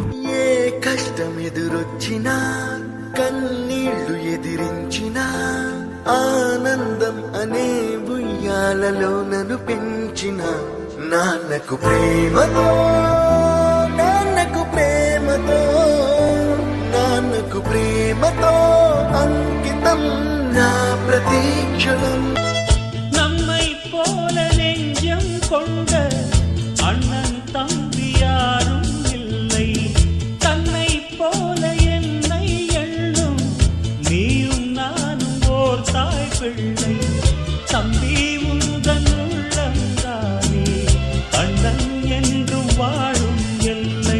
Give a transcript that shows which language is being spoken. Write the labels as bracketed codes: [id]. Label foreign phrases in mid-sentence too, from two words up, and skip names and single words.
[te] ఏ కష్టం ఎదురొచ్చినా కన్నీళ్లు ఎదిరించినా ఆనందం అనే ఉయ్యాలలో నన్ను పెంచిన నాన్నకు ప్రేమతో నాన్నకు ప్రేమతో నాన్నకు ప్రేమతో అంకితం నా ప్రతీక్షణం. [ta] நம்மை போல நெஞ்சம் கொண்ட அண்ணன் தம்பி யாரும் இல்லை. தன்னை போல என்னை எண்ணும் நீயும் நானும் ஓர் தாய் பிள்ளை. தம்பி உந்தன் உள்ளந்தானே அண்ணன் என்றும் வாழும் எல்லை.